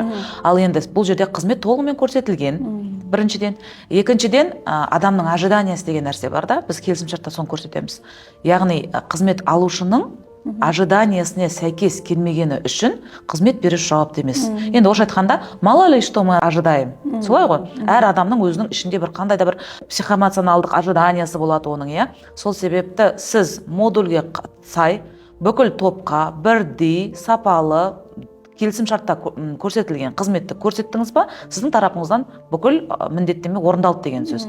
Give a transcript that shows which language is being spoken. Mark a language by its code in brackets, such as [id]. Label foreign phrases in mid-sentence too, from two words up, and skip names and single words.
[kk] Ал енді бұл жерде қызмет толығымен көрсетілген. Біріншіден, екіншіден, адамның ожиданиясы деген нәрсе бар да, біз келісімшартта соны көрсетеміз. Яғни қызмет алушының ожиданиясына сәйкес келмегені үшін қызмет беруші жауапты емес. Енді орысша айтқанда, [ru] мало ли что мы ожидаем. [kk] Солай ғой? Әр адамның өзінің ішінде бір қандай да бір психоэмоционалдық ожиданиясы болады оның, иә. Сол себепті сіз модульге сай бүкіл топқа бірдей сапалы келісім шартта көрсетілген қызметті көрсеттіңіз ба, сіздің тарапыңыздан бүкіл міндеттеме орындалды деген сөз.